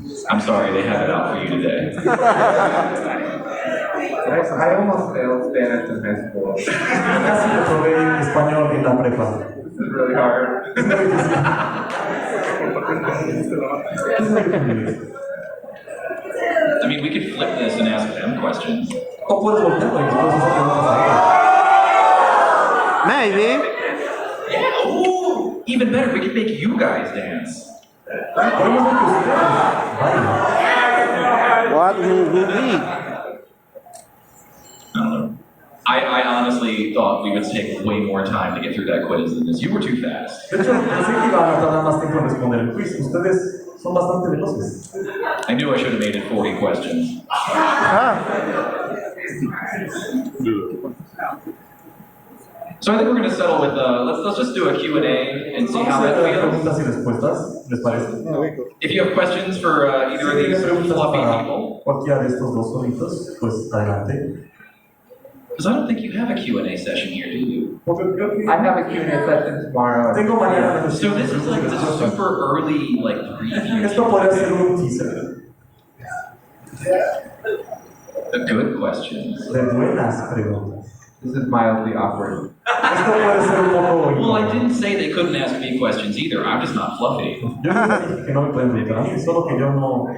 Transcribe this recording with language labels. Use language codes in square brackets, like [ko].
[en] I'm sorry, they have it out for you today. I almost failed Spanish in high school. This [es] Casi reprobé español en la prepa. [en] is really hard. [es] Es muy difícil. Es muy difícil. [en] I mean, we could flip this and ask them questions. [es] O puedes voltearlo y después hacer preguntas a [en] Maybe. Yeah, ooh, even better, we could make you guys dance. [es] ellos. Podemos ver que ustedes bailen. [en] What will we be? I don't know. I honestly thought we would take way more time to get through that quiz than this. You were too fast. [es] De hecho, pensé que iban a tardar más tiempo en responder el quiz. Ustedes son bastante veloces. [en] I knew I should have made it 40 questions. Ah, So I think we're going to settle with, let's just do a Q&A and see how that feels. [es] Preguntas y respuestas, ¿les parece? [en] If you have questions for either of these fluffy people, [es] Cualquiera de estos dos solitos, pues adelante. [en] because I don't think you have a Q&A session here, do you? [es] Porque creo que [en] I have a Q&A session tomorrow. [es] tengo mañana. [en] So this is like the super early, like, preview. [es] Esto podría ser un teaser [en] The good questions. [es] de buenas preguntas. [en] This is mildly awkward. [es] Esto puede ser un poco. [en] Well, I didn't say they couldn't ask me questions either. I'm just not fluffy. [es] Yo no dije que no me pueden preguntar a mí, solo que yo no